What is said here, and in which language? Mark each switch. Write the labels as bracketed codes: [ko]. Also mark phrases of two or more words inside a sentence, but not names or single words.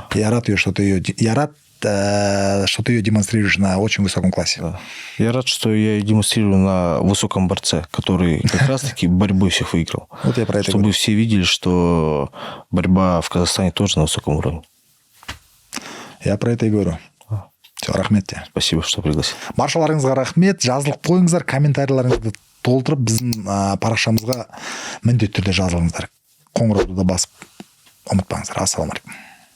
[ru] Я рад, что ты ее демонстрируешь на очень высоком классе. Да. Я рад, что я ее демонстрирую на высоком борце, который как раз-таки борьбу всех выиграл. Вот я про это чтобы говорю. Все видели, что борьба в Казахстане тоже на высоком уровне. Я про это и говорю. Все, рахмет тебе. Спасибо, что пригласил. [kk] Баршаларыңызға рахмет. Жазылып қойыңыздар, комментарийларыңызды толтырып, біздің парақшамызға міндетті түрде жазылыңыздар. Қоңырауды да басып ұмытпаңыздар. Ассалаумағалейкум.